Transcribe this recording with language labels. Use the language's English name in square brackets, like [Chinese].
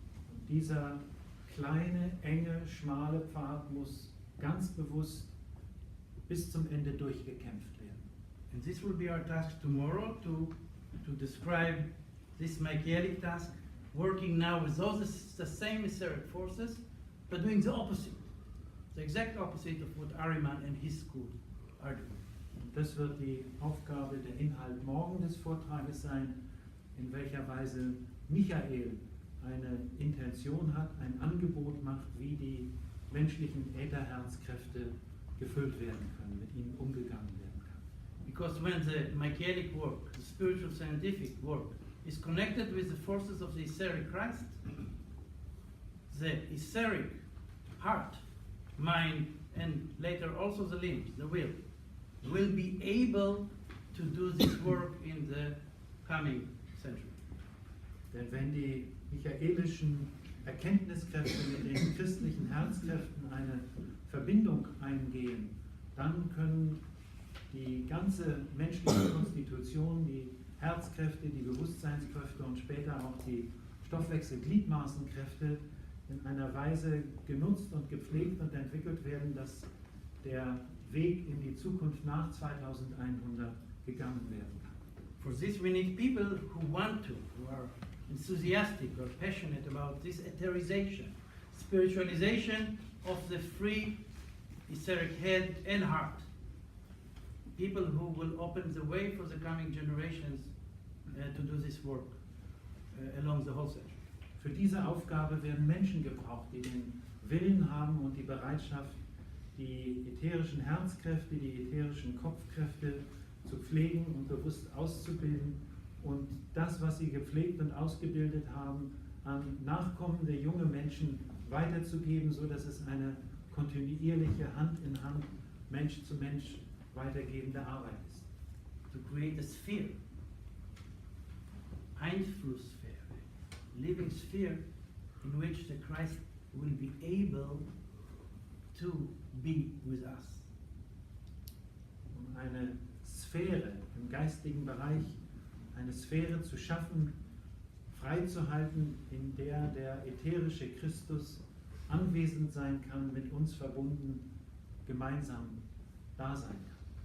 [German] Und dieser kleine, enge, schmale Pfad muss ganz bewusst bis zum Ende durchgekämpft werden. [English] And this will be our task tomorrow to describe this Michaelic task, working now with those the same etheric forces, but doing the opposite, the exact opposite of what Ahriman and his school are doing. [German] Und das wird die Aufgabe, der Inhalt morgen des Vortrages sein, in welcher Weise Michael eine Intention hat, ein Angebot macht, wie die menschlichen Ätherherzkräfte gefüllt werden können, mit ihnen umgegangen werden kann. [English] Because when the Michaelic work, the spiritual scientific work, is connected with the forces of the etheric Christ, the etheric heart, mind, and later also the limbs, the will be able to do this work in the coming century. [German] Denn wenn die michaelischen Erkenntniskräfte mit den christlichen Herzkräften eine Verbindung eingehen, dann können die ganze menschliche Konstitution, die Herzkräfte, die Bewusstseinskräfte und später auch die Stoffwechselgliedmaßenkräfte in einer Weise genutzt und gepflegt und entwickelt werden, dass der Weg in die Zukunft nach 2100 gegangen werden kann. [English] For this we need people who want to, who are enthusiastic or passionate about this etherization, spiritualization of the free etheric head and heart. People who will open the way for the coming generations to do this work along the whole century. [German] Für diese Aufgabe werden Menschen gebraucht, die den Willen haben und die Bereitschaft, die ätherischen Herzkräfte, die ätherischen Kopfkräfte zu pflegen und bewusst auszubilden und das, was sie gepflegt und ausgebildet haben, an nachkommende junge Menschen weiterzugeben, sodass es eine kontinuierliche Hand in Hand, Mensch zu Mensch weitergebende Arbeit ist. [English] To create a sphere, [German] Einflusssphäre, [English] living sphere in which the Christ will be able to be with us. [German] Um eine Sphäre im geistigen Bereich, eine Sphäre zu schaffen, freizuhalten, in der der ätherische Christus anwesend sein kann, mit uns verbunden, gemeinsam da sein kann.